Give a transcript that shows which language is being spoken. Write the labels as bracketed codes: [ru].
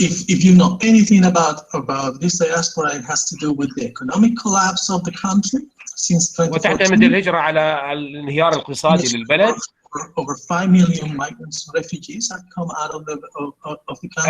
[en] If you know anything about this diaspora, it has to do with the economic collapse of the country since 2014. [ar] وتعتمد الهجرة على الانهيار الاقتصادي للبلد. [en] Over 5 million migrants and refugees have come out of the country.